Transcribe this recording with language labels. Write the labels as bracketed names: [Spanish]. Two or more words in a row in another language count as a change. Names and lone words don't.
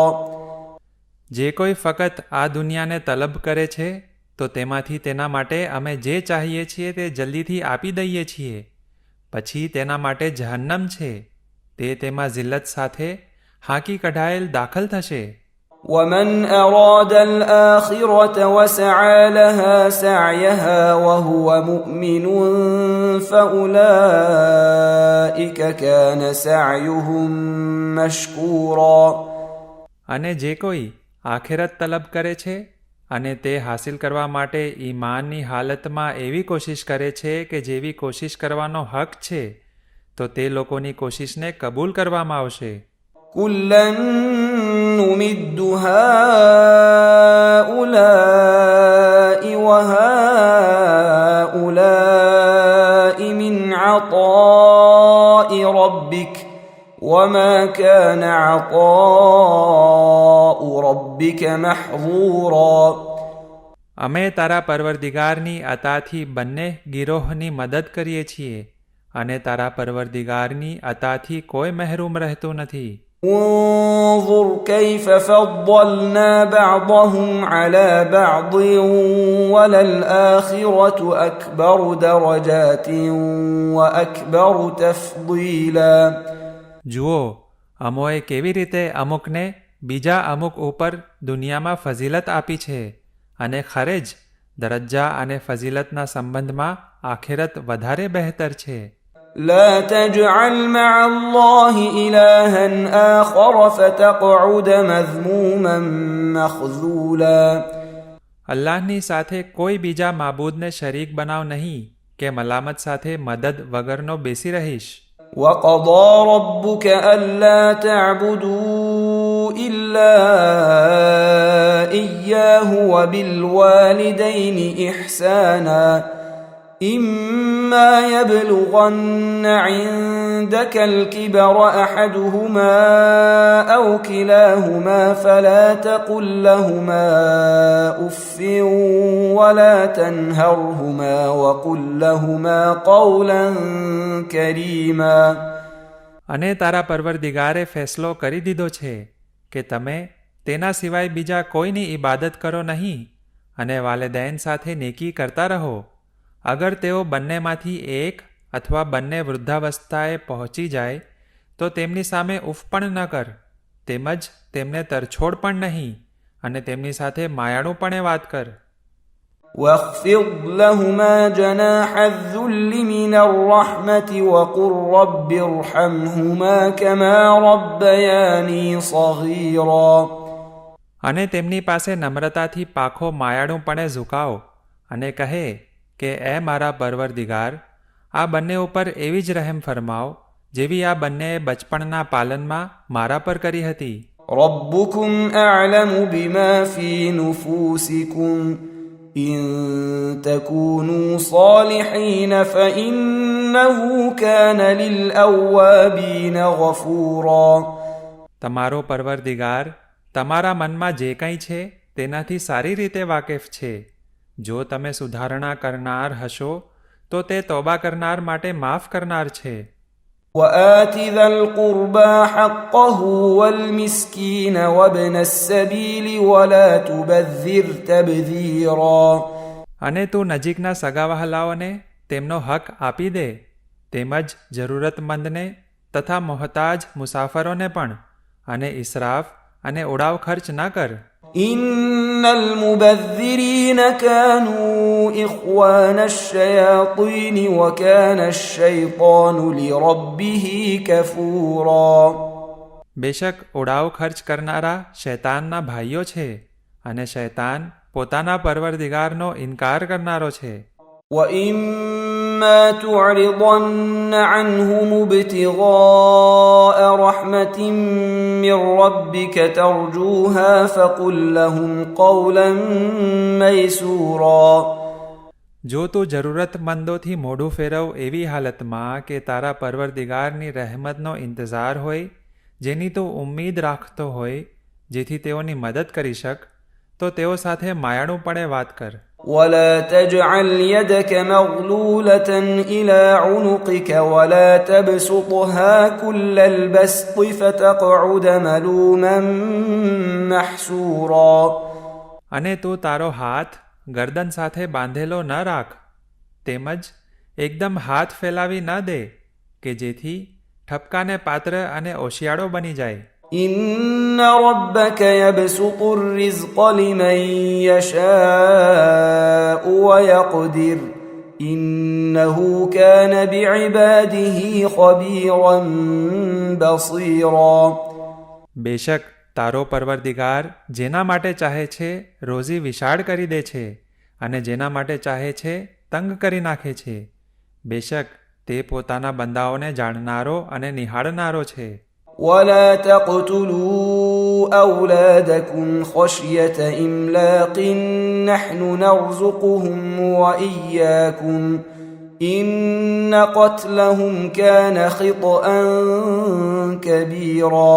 [Gujarati] જે કોઈ ફકત આ દુનિયાને તલબ કરે છે તો તેમાંથી તેના માટે અમે જે ચાહીએ છીએ તે જલ્દીથી આપી દઈએ છીએ. પછી તેના માટે જહન્નમ છે, તે તેમાં જિલ્લત સાથે હાંકી કઢાયેલ દાખલ થશે. [Arabic] ومن أراد الآخرة وسعى لها سعيها وهو مؤمن فأولئك كان سعيهم مشكورا. [Gujarati] અને જે કોઈ આખેરત તલબ કરે છે અને તે હાસિલ કરવા માટે ઈમાનની હાલતમાં એવી કોશિશ કરે છે કે જેવી કોશિશ કરવાનો હક છે, તો તે લોકોની કોશિશને કબૂલ કરવામાં આવશે. [Arabic] كلا نمد هؤلاء وهؤلاء من عطاء ربك وما كان عطاء ربك محظورا. [Gujarati] અમે તારા પરવરદિગારની અતાથી બંને ગિરોહની મદદ કરીએ છીએ અને તારા પરવરદિગારની અતાથી કોઈ મહેરૂમ રહેતું નથી. [Arabic] انظر كيف فضلنا بعضهم على بعض وللآخرة أكبر درجات وأكبر تفضيلا. [Gujarati] જુઓ, અમોએ કેવી રીતે અમુકને બીજા અમુક ઉપર દુનિયામાં ફઝીલત આપી છે, અને ખરે જ દરજ્જા અને ફઝીલતના સંબંધમાં આખિરત વધારે બહેતર છે. [Arabic] لا تجعل مع الله إلها آخر فتقعد مذموما مخذولا. [Gujarati] અલ્લાહની સાથે કોઈ બીજા માબૂદને શરીક બનાવ નહીં કે મલામત સાથે મદદ વગરનો બેસી રહીશ. [Arabic] وقضى ربك ألا تعبدوا إلا إياه وبالوالدين إحسانا إما يبلغن عندك الكبر أحدهما أو كلاهما فلا تقل لهما أف ولا تنهرهما وقل لهما قولا كريما. [Gujarati] અને તારા પરવરદિગારે ફેસલો કરી દીધો છે કે તમે તેના સિવાય બીજા કોઈની ઇબાદત કરો નહીં અને વાલિदैन સાથે નેકી કરતા રહો. અગર તેઓ બંનેમાંથી એક અથવા બંને વૃદ્ધાવસ્થાએ પહોંચી જાય તો તેમની સામે ઉફ પણ ન કર, તેમજ તેમને તરછોડ પણ નહીં, અને તેમની સાથે માયાળુપણે વાત કર. [Arabic] واخفض لهما جناح الذل من الرحمة وقل رب ارحمهما كما ربياني صغيرا. [Gujarati] અને તેમની પાસે નમ્રતાથી પાખો માયાળુપણે ઝુકાવ અને કહે કે એ મારા પરવરદિગાર, આ બંને ઉપર એવી જ રહેમ ફરમાવ જેવી આ બંનેએ બચપણના પાલનમાં મારા પર કરી હતી. [Arabic] ربكم أعلم بما في نفوسكم إن تكونوا صالحين فإنه كان للأوابين غفورا. [Gujarati] તમારો પરવરદિગાર તમારા મનમાં જે કંઈ છે તેનાથી સારી રીતે વાકેફ છે. જો તમે સુધારણા કરનાર હશો તો તે તોબા કરનાર માટે માફ કરનાર છે. [Arabic] وآت ذا القربى حقه والمسكين وابن السبيل ولا تبذر تبذيرا. [Gujarati] અને તું નજીકના સગાવહાલાઓને તેમનો હક આપી દે, તેમજ જરૂરતમંદને તથા મોહતાજ મુસાફરોને પણ, અને ઇસરાફ અને ઉડાવ ખર્ચ ન કર. [Arabic] إن المبذرين كانوا إخوان الشياطين وكان الشيطان لربه كفورا. [Gujarati] બેશક ઉડાવ ખર્ચ કરનારા શૈતાનના ભાઈઓ છે, અને શૈતાન પોતાના પરવરદિગારનો ઇનકાર કરનારો છે. [Arabic] وإما تعرضن عنهم ابتغاء رحمة من ربك ترجوها فقل لهم قولا ميسورا. [Gujarati] જો તું જરૂરતમંદોથી મોઢું ફેરવ એવી હાલતમાં કે તારા પરવરદિગારની રહેમતનો ઇંતજાર હોય, જેની તું ઉમ્મીદ રાખતો હોય, જેથી તેઓની મદદ કરી શક, તો તેઓ સાથે માયાળુપણે વાત કર. [Arabic] ولا تجعل يدك مغلولة إلى عنقك ولا تبسطها كل البسط فتقعد ملوما محسورا. [Gujarati] અને તું તારો હાથ ગરદન સાથે બાંધેલો ન રાખ, તેમજ એકદમ હાથ ફેલાવી ન દે કે જેથી ઠપકાને પાત્ર અને ઓશિયાળો બની જાય. [Arabic] إن ربك يبسط الرزق لمن يشاء ويقدر إنه كان بعباده خبيرا بصيرا. [Gujarati] બેશક તારો પરવરદિગાર જેના માટે ચાહે છે રોજી વિશાળ કરી દે છે અને જેના માટે ચાહે છે તંગ કરી નાખે છે. બેશક તે પોતાના બંદાઓને જાણનારો અને નિહાળનારો છે. [Arabic] ولا تقتلوا أولادكم خشية إملاق نحن نرزقهم وإياكم إن قتلهم كان خطأ كبيرا.